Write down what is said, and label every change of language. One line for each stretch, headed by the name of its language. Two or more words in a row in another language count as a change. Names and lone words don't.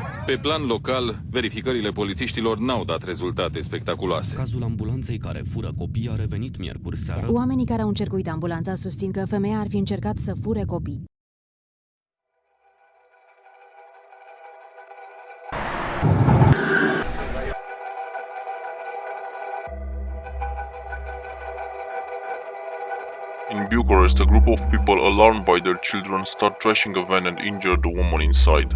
Romanian: Pe plan local, verificările polițiștilor n-au dat rezultate spectaculoase. Cazul ambulanței care fură copii a revenit miercuri seară. Oamenii care au încercuit ambulanța susțin că femeia ar fi încercat să fure copii.
English: In Bucharest, a group of people alarmed by their children start trashing a van and injure the woman inside.